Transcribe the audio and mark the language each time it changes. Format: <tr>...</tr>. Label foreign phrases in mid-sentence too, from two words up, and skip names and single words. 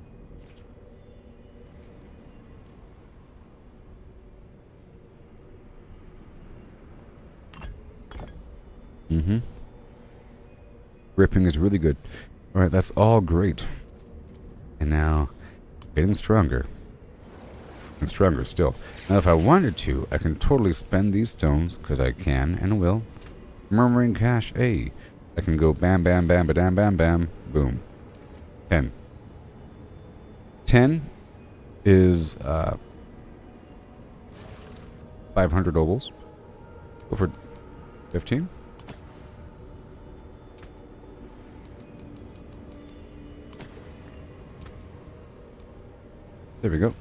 <en>Gripping is really good. Alright, that's all great. And now, getting stronger. And stronger still. Now, if I wanted to, I can totally spend these stones, because I can and will. Murmuring Cache A. I can go bam, bam, bam, ba-dam, bam, bam, boom. 10. 10 is 500 obols. Go for 15. There we go.</en>